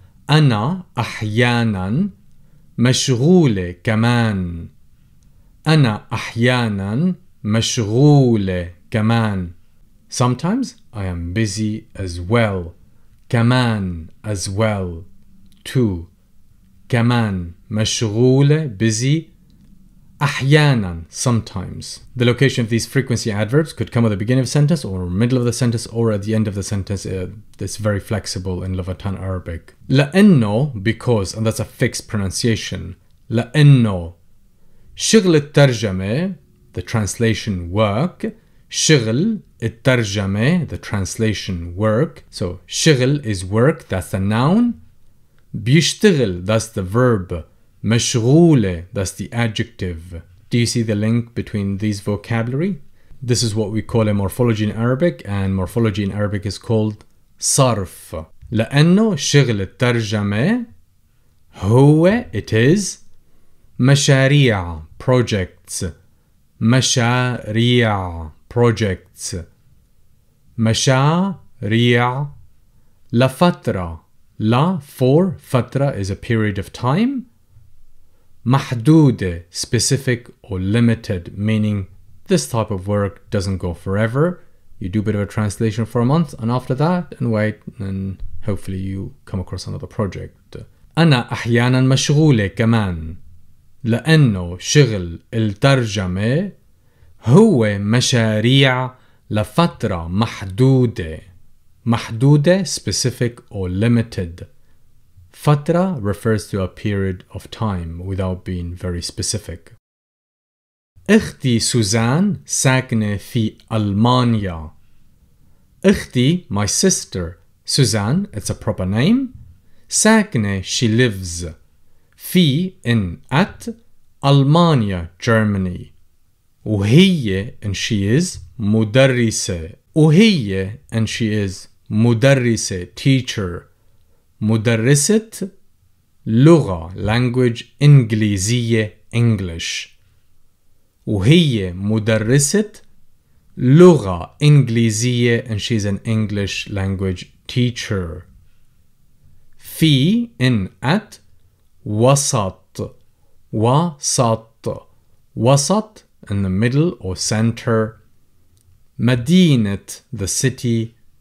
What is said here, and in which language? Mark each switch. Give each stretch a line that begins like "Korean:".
Arabic: أنا أحيانا مشغولة كمان. أنا أحيانا مشغولة كمان.
English: Sometimes I am busy as well.
Arabic: كمان,
English: as well. Too.
Arabic: كمان, مشغولة,
English: busy.
Arabic: أحيانا,
English: sometimes. The location of these frequency adverbs could come at the beginning of a sentence or middle of the sentence or at the end of the sentence. It's very flexible in Levantine Arabic.
Arabic: لأنه,
English: because, and that's a fixed pronunciation.
Arabic: لأنه. شغل الترجمة,
English: the translation work.
Arabic: شغل الترجمة,
English: the translation work. So
Arabic: شغل
English: is work, that's the noun.
Arabic: بيشتغل,
English: that's the verb.
Arabic: مشغولة,
English: that's the adjective. Do you see the link between these vocabulary? This is what we call a morphology in Arabic, and morphology in Arabic is called
Arabic: صرف. لأنه شغل الترجمة هو,
English: it is,
Arabic: مشاريع,
English: projects.
Arabic: مشاريع,
English: projects.
Arabic: مشاريع. لفترة.
English: La, for,
Arabic: فترة
English: is a period of time.
Arabic: محدودة,
English: specific or limited, meaning this type of work doesn't go forever. You do a bit of a translation for a month, and after that, and wait, and hopefully you come across another project.
Arabic: أنا أحيانا مشغولة كمان. لأنه شغل الترجمة هو مشاريع لفترة محدودة. محدودة,
English: specific or limited.
Arabic: فترة
English: refers to a period of time without being very specific. أختي Susan ساكنة في ألمانيا.
Arabic: أختي,
English: my sister. Suzanne, it's a proper name.
Arabic: ساكنة,
English: she lives.
Arabic: في,
English: in, at.
Arabic: ألمانيا,
English: Germany.
Arabic: وهي,
English: and she is,
Arabic: مدرسة. وهي,
English: and she is,
Arabic: مدرسة,
English: teacher.
Arabic: مدرسة لغة,
English: language,
Arabic: إنجليزية,
English: English.
Arabic: وهي مدرسة لغة إنجليزية,
English: and she's an English language teacher.
Arabic: في,
English: in, at.
Arabic: وسط. وسط. وسط,
English: in the middle or center.
Arabic: مدينة,
English: the city.